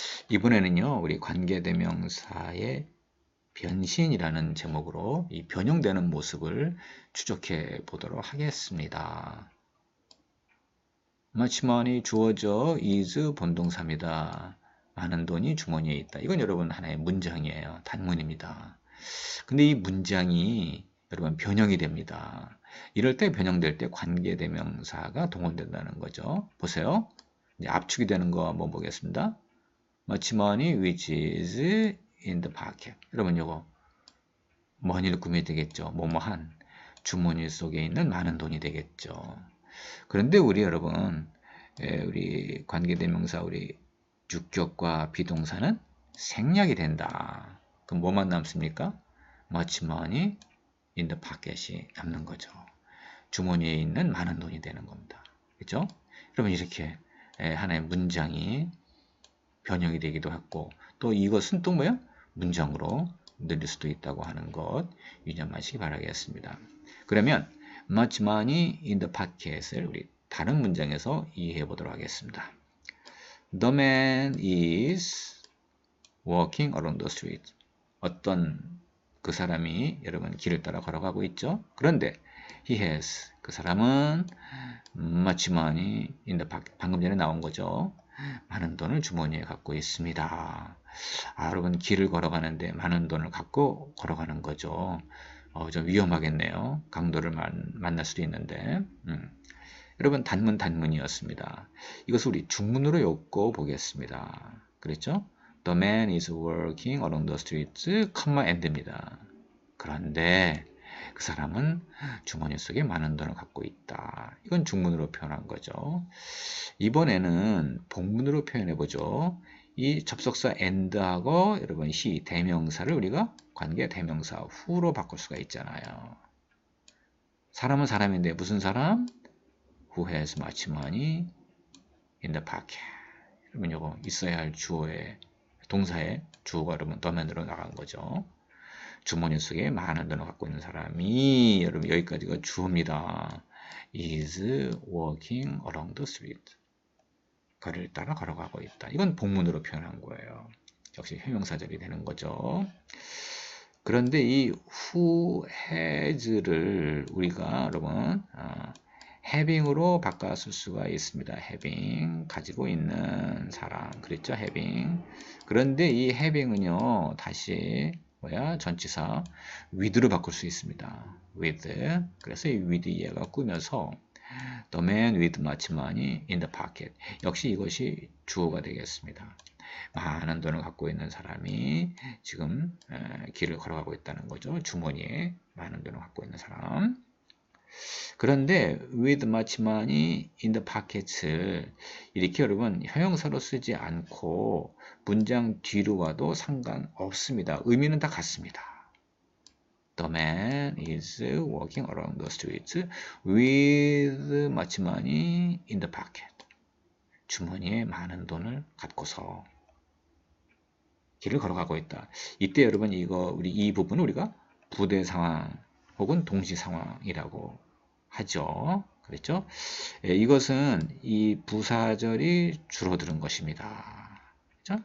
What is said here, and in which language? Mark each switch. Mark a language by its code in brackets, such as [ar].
[ko] 이번에는요, 우리 관계대명사의 변신이라는 제목으로 이 변형되는 모습을 추적해 보도록 하겠습니다. [en] much money [ko] 주어져 [en] is [ko] 본동사입니다. 많은 돈이 주머니에 있다. 이건 여러분 하나의 문장이에요. 단문입니다. 근데 이 문장이 여러분 변형이 됩니다. 이럴 때 변형될 때 관계대명사가 동원된다는 거죠. 보세요. 이제 압축이 되는 거 한번 보겠습니다. [en] much money which is in the pocket. [ko] 여러분 요거 money를 꾸미게 되겠죠. 뭐뭐한 주머니 속에 있는 많은 돈이 되겠죠. 그런데 우리 여러분 우리 관계대명사 우리 주격과 비동사는 생략이 된다. 그럼 뭐만 남습니까? [en] much money in the pocket이 [ko] 남는 거죠. 주머니에 있는 많은 돈이 되는 겁니다. 그렇죠? 그러면 이렇게 하나의 문장이 변형이 되기도 하고 또 이것은 또 뭐야? 문장으로 늘릴 수도 있다고 하는 것 유념하시기 바라겠습니다. 그러면 [en] much money in the pocket [ko] 을 우리 다른 문장에서 이해해 보도록 하겠습니다. [en] The man is walking along the street. [ko] 어떤 그 사람이 여러분 길을 따라 걸어가고 있죠. 그런데 [en] he has [ko] 그 사람은 [en] much money in the pocket. [ko] 방금 전에 나온 거죠. 많은 돈을 주머니에 갖고 있습니다. 여러분 길을 걸어가는데 많은 돈을 갖고 걸어가는 거죠. 좀 위험하겠네요. 강도를 만날 수도 있는데 여러분 단문이었습니다. 이것을 우리 중문으로 엮고 보겠습니다. 그랬죠? [en] The man is working along the streets, end입니다. [ko] 그런데 그 사람은 주머니 속에 많은 돈을 갖고 있다. 이건 중문으로 표현한 거죠. 이번에는 복문으로 표현해 보죠. 이 접속사 and하고 여러분 he 대명사를 우리가 관계 대명사 who로 바꿀 수가 있잖아요. 사람은 사람인데 무슨 사람? [en] Who has much money in the pocket. [ko] 여러분 이거 있어야 할 주어의 동사의 주어가 여러분 더맨으로 나간 거죠. 주머니 속에 많은 돈을 갖고 있는 사람이 여러분 여기까지가 주어입니다. [en] is walking along the street. [ko] 거리를 따라 걸어가고 있다. 이건 복문으로 표현한 거예요. 역시 형용사절이 되는 거죠. 그런데 이 who has를 우리가 여러분 having으로 바꿔 쓸 수가 있습니다. [en] having, [ko] 가지고 있는 사람. 그랬죠? having. 그런데 이 having은요, 다시 전치사 with로 바꿀 수 있습니다. [en] with. [ko] 그래서 이 [en] with [ko] 얘가 꾸며서 [en] the man with much money in the pocket. [ko] 역시 이것이 주어가 되겠습니다. 많은 돈을 갖고 있는 사람이 지금 길을 걸어가고 있다는 거죠. 주머니에 많은 돈을 갖고 있는 사람. 그런데 [en] with much money in the pockets [ko] 를 이렇게 여러분 형용사로 쓰지 않고 문장 뒤로 와도 상관없습니다. 의미는 다 같습니다. [en] The man is walking along the streets with much money in the pocket. [ko] 주머니에 많은 돈을 갖고서 길을 걸어가고 있다. 이때 여러분 우리 이 부분을 우리가 부대 상황 혹은 동시 상황이라고 하죠. 그랬죠? 이것은 이 부사절이 줄어드는 것입니다. 그렇죠?